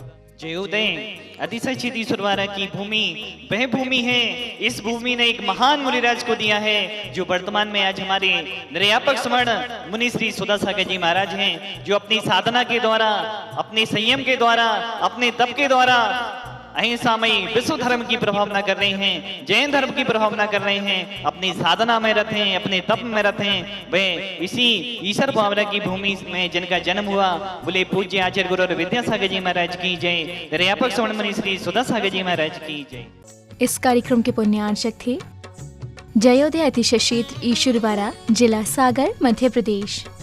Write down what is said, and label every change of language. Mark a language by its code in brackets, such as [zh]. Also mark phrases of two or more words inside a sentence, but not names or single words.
[hi] जयोदय अतिशय क्षितिस्वरवारा की भूमि वह भूमि है, इस भूमि ने एक महान मुनिराज को दिया है, जो वर्तमान में आज हमारे निर्यापक स्वर्ण मुनि श्री सुदर्शन जी महाराज हैं, जो अपनी साधना के द्वारा, अपने संयम के द्वारा, अपने तप के द्वारा अहिंसामयी विश्व धर्म की प्रभावना कर रहे हैं, जैन धर्म की प्रभावना कर रहे हैं, अपनी साधना में रत हैं, अपने तप में रत हैं। वे इसी ईश्वर भावना की भूमि में जिनका जन्म हुआ, बोले पूज्य आचार्य गुरु विद्यासागर जी महाराज की जय, निर्यापक स्वर्ण मुनि श्री सुदर्शन जी महाराज की जय। इस कार्यक्रम के पुण्यार्चक थे जयोदय अतिशय क्षेत्र ईश्वरवारा, जिला सागर, मध्य प्रदेश।